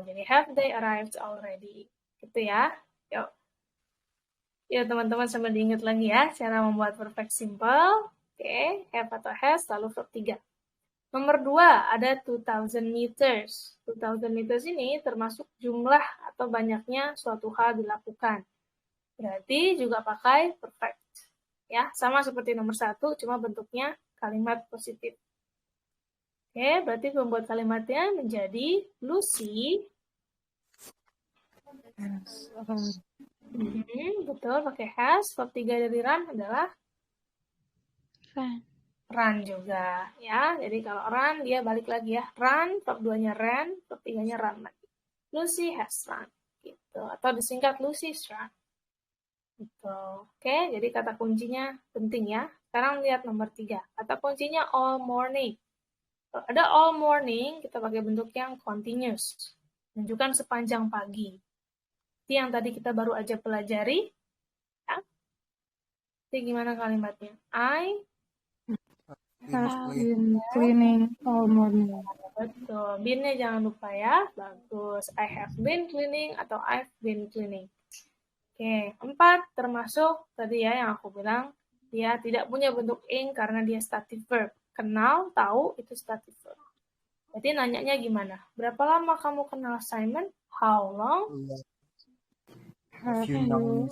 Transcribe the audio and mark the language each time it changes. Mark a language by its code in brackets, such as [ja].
[id] Jadi [en] have they arrived already? [id] Gitu ya. Yuk. Yuk teman-teman sambil diingat lagi ya cara membuat perfect simple. Oke, have atau has lalu verb 3. Nomor 2 ada 2000 meters. 2000 meters ini termasuk jumlah atau banyaknya suatu hal dilakukan. Berarti juga pakai perfect. Ya, sama seperti nomor 1, cuma bentuknya kalimat positif. Oke, berarti membuat kalimatnya menjadi Lucy. Betul, pakai has. Verb 3 dari run adalah [en] Run. [id] run juga, ya. Jadi kalau run, dia balik lagi ya. Run, verb 2-nya ran, verb 3-nya run lagi. [en] Lucy has run. [id] Gitu. Atau disingkat [en] Lucy's run. [id] Gitu. Oke, jadi kata kuncinya penting ya. Sekarang lihat nomor 3. Kata kuncinya all morning. Kalau ada all morning, kita pakai bentuk yang continuous. Menunjukkan sepanjang pagi. Itu yang tadi kita baru aja pelajari. Ya. Jadi gimana kalimatnya? [en] I Have Been cleaning all morning. [id] Betul. Been-nya jangan lupa ya. Bagus. [en] I have been cleaning atau I've been cleaning. [id] Oke, 4 termasuk tadi ya yang aku bilang dia tidak punya bentuk ing karena dia stative verb. Kenal, tahu itu stative verb. Jadi nanyanya gimana? Berapa lama kamu kenal Simon? [en] How long Have you known?